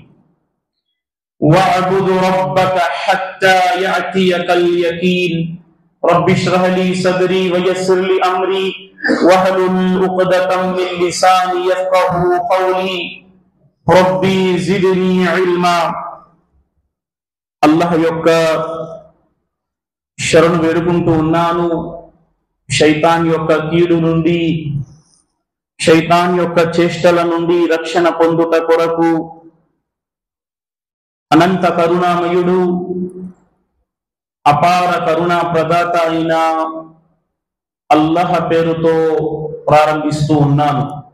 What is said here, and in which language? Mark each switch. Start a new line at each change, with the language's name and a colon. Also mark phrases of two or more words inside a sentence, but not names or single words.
Arabic: واعبد ربك حتى يأتيك اليقين رب اشرح لي صدري ويسر لي أمري واحلل عقدة من لساني يفقهوا قولي ربي زدني علما الله
Telugu: యొక్క శరణు వేడుకుంటూ ఉన్నాను. శైతాన్ యొక్క కీడు నుండి, శైతాన్ యొక్క చేష్టల నుండి రక్షణ పొందుట కొరకు అనంత కరుణామయుడు అపార కరుణా ప్రదాత అయిన అల్లాహ్ పేరుతో ప్రారంభిస్తూ ఉన్నాను.